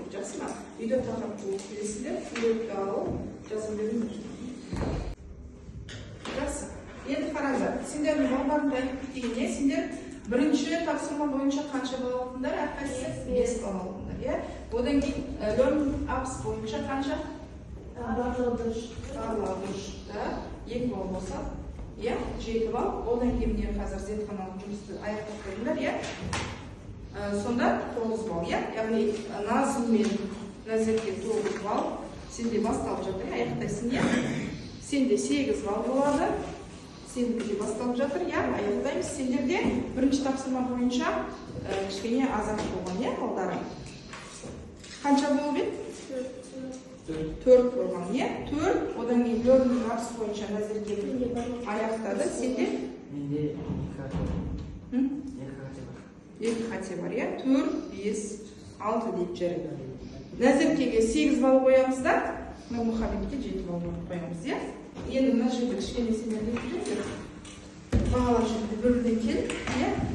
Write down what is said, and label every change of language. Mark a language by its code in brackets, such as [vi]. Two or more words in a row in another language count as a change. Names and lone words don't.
[kk] Жақсы ма? Үйде тақырыпты оқып келесіңдер, күнделікті алып жазып беріңдер. Жақсы. Енді қараңдар, сендердің балаларыңды айтып кетейін, сендер бірінші тапсырма бойынша қанша бал алдыңдар? Әрқайсысы 5 бал алдыңдар, иә? Одан кейін [en] learning apps [kk] бойынша қанша? Барлығы дұрыс. 2 бал болса, иә, 7 бал. Одан кейін міне қазір зертханалық жұмысты аяқтап қойдыңдар, иә? Сонда 9 бал, иә? Яғни Назым мен Назерге 9 бал. Сенде басталып жатыр, аяқтайсың, иә? Сенде 8 бал болады. Сендерде басталып жатыр, иә? Аяқтаймыз. Сендерде бірінші тапсырма бойынша кішкене азырақ болған, иә, балдарым? Қанша болып еді? 4 болған, иә? 4, одан кейін [en] learning apps [kk] бойынша Назерге аяқтады. Сенде? Менде 2 қате бар, иә? 4, 5, 6 деп жүреді. Назеркеге 8 бал қоямыз да, Мұхаммедке 7 бал қоямыз, иә? Енді мына жерде кішкене сендерге жүріңдер. Бағалар жерде бөлуден кел, иә?